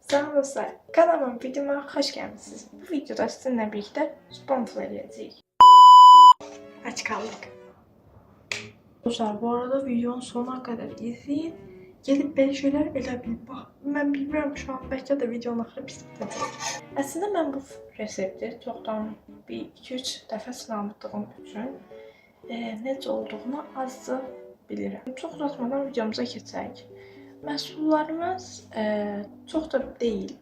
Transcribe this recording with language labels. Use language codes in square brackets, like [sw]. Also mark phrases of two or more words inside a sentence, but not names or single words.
[tr] Selam dostlar, kanalıma videoma hoş geldiniz. Bu videoda sizinle birlikte sponsor edeceğiz. Aç kaldık. Dostlar bu arada videonun sonuna kadar izleyin. [az] Gelip belə şeyler elə bil. Bax, mən bilmirəm şu an bəlkə də videonun axırı pis bitəcək. Əslində mən bu resepti çoxdan bir 2-3 dəfə sınadığım üçün necə olduğunu azca bilirəm. Çox uzatmadan videomuza keçək. Məhsullarımız çox da deyil.